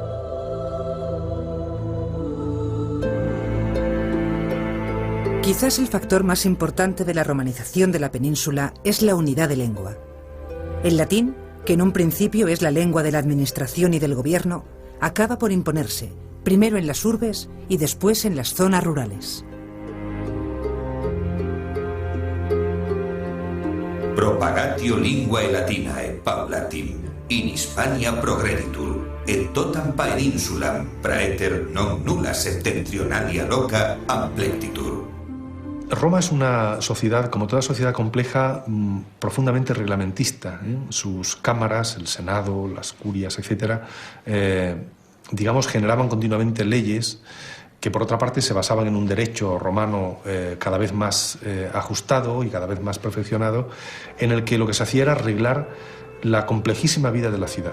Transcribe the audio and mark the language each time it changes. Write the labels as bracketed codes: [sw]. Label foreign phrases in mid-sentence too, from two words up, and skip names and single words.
[es] Quizás el factor más importante de la romanización de la península es la unidad de lengua. El latín, que en un principio es la lengua de la administración y del gobierno, acaba por imponerse, primero en las urbes y después en las zonas rurales. [la] Propagatio linguae latinae paulatim in Hispania progreditur, et totam peninsulam praeter non nulla septentrionalia loca amplectitur. [es] Roma es una sociedad, como toda sociedad compleja, profundamente reglamentista. Sus cámaras, el Senado, las curias, etcétera, digamos, generaban continuamente leyes que, por otra parte, se basaban en un derecho romano cada vez más ajustado y cada vez más perfeccionado, en el que lo que se hacía era arreglar la complejísima vida de la ciudad.